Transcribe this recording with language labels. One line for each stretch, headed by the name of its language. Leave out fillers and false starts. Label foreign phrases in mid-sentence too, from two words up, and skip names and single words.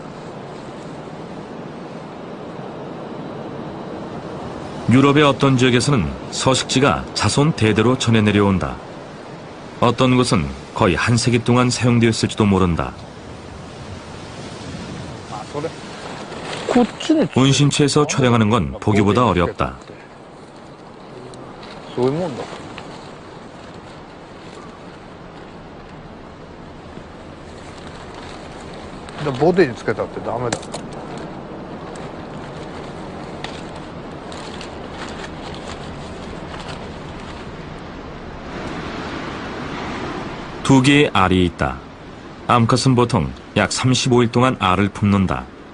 Korean: 유럽의 어떤 지역에서는 서식지가 자손 대대로 전해 내려온다. 어떤 곳은 거의 한 세기 동안 사용되었을지도 모른다. 운신체에서 촬영하는 건 보기보다 어렵다.
Japanese: そういうもんだ。ボディにつけたってダメだ。
Korean: 두 개의 알이 있다. 암컷은 보통 약 35일 동안 알을 품는다.